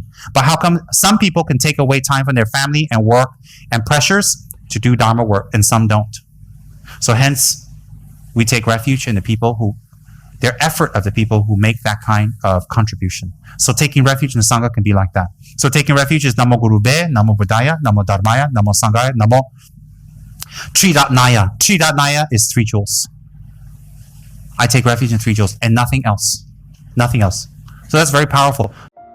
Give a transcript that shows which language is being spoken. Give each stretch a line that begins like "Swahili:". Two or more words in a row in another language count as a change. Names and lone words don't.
English: But how come some people can take away time from their family and work and pressures to do Dharma work and some don't? So hence, we take refuge in the people who, their effort of the people who make that kind of contribution. So taking refuge in the Sangha can be like that. So taking refuge is
Sanskrit: Namo Guru Be, Namo Buddhaya, Namo Dharmaya, Namo Sanghaya, Namo Triratnaya.
English: Triratnaya is 3 jewels. I take refuge in 3 jewels and nothing else. Nothing else. So that's very powerful.